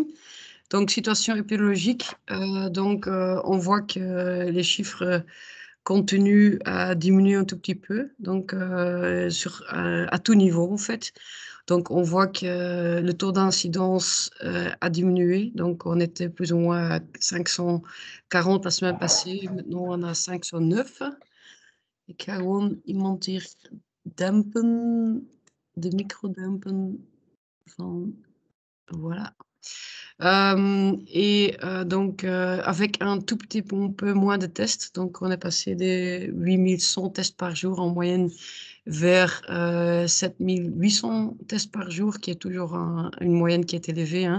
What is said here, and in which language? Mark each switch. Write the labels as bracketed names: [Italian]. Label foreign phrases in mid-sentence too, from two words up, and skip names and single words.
[French] Donc, situation épidémiologique, on voit que les chiffres continuent à diminuer un tout petit peu, donc à tout niveau en fait. Donc, on voit que le taux d'incidence a diminué. Donc, on était plus ou moins à 540 la semaine passée. Maintenant, on a 509. [Dutch] Ik ga gewoon iemand hier dempen, de micro dempen van, [French] voilà. Donc, avec un tout petit peu moins de tests, donc on est passé des 8100 tests par jour en moyenne vers 7800 tests par jour, qui est toujours une moyenne qui est élevée, hein.